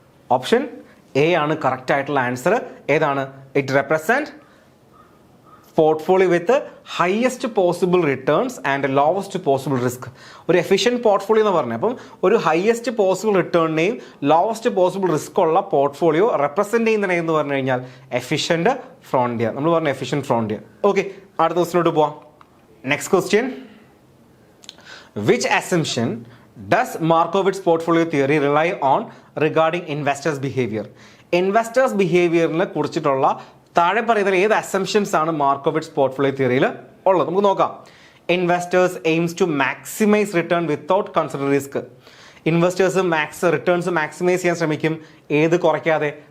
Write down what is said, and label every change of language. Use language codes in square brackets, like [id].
[ml] Option A ആണ് correct ആയിട്ടുള്ള answer. ഏതാണ്? [en] It represent portfolio with highest possible returns and lowest possible risk. [ml] ഒരു efficient portfolio എന്ന് പറഞ്ഞത് അപ്പം ഒരു highest possible റിട്ടേണിനെയും lowest possible risk ഉള്ള പോർട്ട്ഫോളിയോ റെപ്രസെന്റ് ചെയ്യുന്നത് എന്ന് പറഞ്ഞു കഴിഞ്ഞാൽ എഫിഷ്യന്റ് ഫ്രോണ്ടിയർ. നമ്മൾ പറഞ്ഞ എഫിഷ്യന്റ് ഫ്രോണ്ടിയർ. ഓക്കെ, അടുത്ത ക്വസ്റ്റിനോട്ട് പോവാം. [en] Next question. Which assumption does Markowitz portfolio theory rely on regarding investors behavior? [ml] Investors ബിഹേവിയറിനെ കുറിച്ചിട്ടുള്ള താഴെ പറയുന്ന ഏത് അസംപ്ഷൻസ് ആണ് മാർക്കോവിറ്റ്സ് പോർട്ട്ഫോളിയോ തിയറിയിൽ ഉള്ളത്? നമുക്ക് നോക്കാം. [en] Investors aims to maximise return without consider risk. [ml] Investors returns maximise ചെയ്യാൻ ശ്രമിക്കും, ഏത് കുറയ്ക്കാതെ?